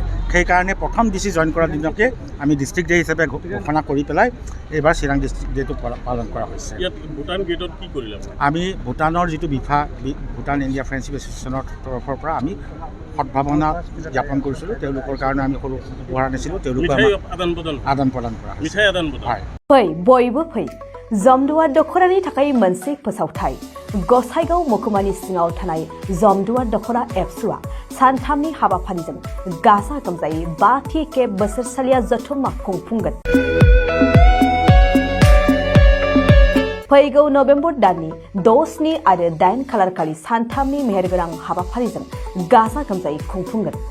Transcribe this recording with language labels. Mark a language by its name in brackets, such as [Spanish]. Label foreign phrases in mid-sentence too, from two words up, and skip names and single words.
[Assamese] সেইকাৰণে প্ৰথম DC জইন কৰা দিনকে আমি [English] district day [Assamese] হিচাপে ঘোষণা কৰি পেলাই এইবাৰ চিৰাং ডিষ্ট্ৰিক্ট ডেটো পালন কৰা হৈছে। ভূটান গেটত কি কৰিলে? আমি ভূটানৰ যিটো ভূটান ইণ্ডিয়া ফ্ৰেণ্ডশ্বিপ এছ'চিয়েশ্যনৰ তৰফৰ পৰা আমি সদ্ভাৱনা জ্ঞাপন কৰিছিলোঁ। তেওঁলোকৰ কাৰণে আমি সৰু উপহাৰ আনিছিলোঁ, তেওঁলোকে আদান প্ৰদান কৰা হয়। [Bodo] फै बयबो फै जमदुवार दख'रानि थाखाय मोनसे फोसावथाय। गसाइगाव महकुमानि सिङाव थानाय जमदुवार दख'रा एबसुआ सानथामनि हाबाफारिजों गाजा गोमजायै 5थि खेब बोसोरसालिया जथुम्मा खुंफुंगोन। फैगौ नबेम्बर दाननि 6, 7 आरो 8 खालारखालि सानथामनि मेहेरगोनां हाबाफारिजों गाजा गोमजायै खुंफुंगोन।